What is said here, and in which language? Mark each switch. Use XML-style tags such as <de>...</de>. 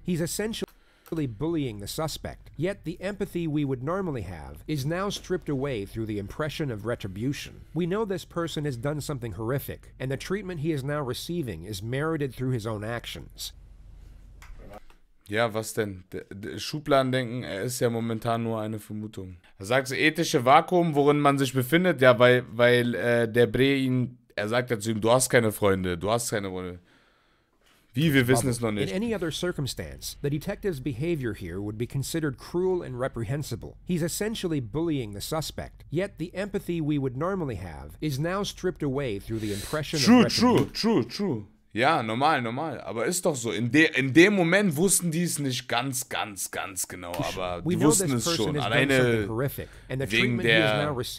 <en>He's essentially bullying the suspect, yet the empathy we would normally have is now stripped away through the impression of retribution. We know this person has done something horrific, and the treatment he is now receiving is merited through his own actions.</en> <de>Ja, was denn? Schubladendenken, er ist ja momentan nur eine Vermutung. Er sagt, das ethische Vakuum, worin man sich befindet, ja, weil der Bre ihn, er sagt ja zu ihm, du hast keine Freunde, du hast keine Freunde. Wie, wir wissen es noch nicht.</de> <en>In any other circumstance, the detective's behavior here would be considered cruel and reprehensible. He's essentially bullying the suspect, yet the empathy we would normally have is now stripped away through the impression of retribution. True.</en> <de>Ja, normal. Aber ist doch so. In dem Moment wussten die es nicht ganz genau, aber die wussten es schon. Alleine wegen der...</de>